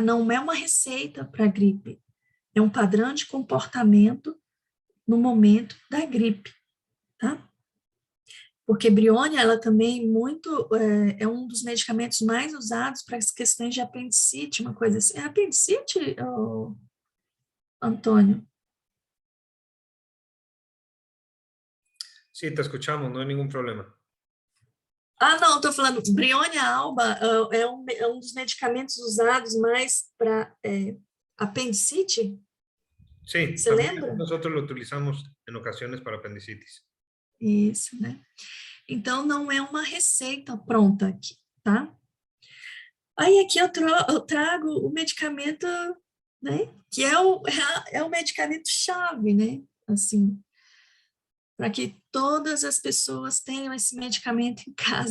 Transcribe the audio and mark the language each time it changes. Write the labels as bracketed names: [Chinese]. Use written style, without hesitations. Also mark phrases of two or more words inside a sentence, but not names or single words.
[Portuguese] Não é uma receita para gripe, é um padrão de comportamento no momento da gripe, tá? Porque Briônia, ela também é um dos medicamentos mais usados para as questões de apendicite, uma coisa assim. É apendicite, Antônio? [Spanish] Sí, te escuchamos, no hay ningún problema. [Portuguese] Ah, não, estou falando, Brionia alba é um dos medicamentos usados mais para apendicite, [Spanish] Sí, [Portuguese] você [Spanish] también [Portuguese] lembra? [Spanish] nosotros lo utilizamos en ocasiones para apendicitis. [Portuguese] Isso, né? Então, não é uma receita pronta aqui, tá? Aí aqui eu trago o medicamento, né? Que é o medicamento-chave, né? Assim, para que todas as pessoas tenham esse medicamento em casa.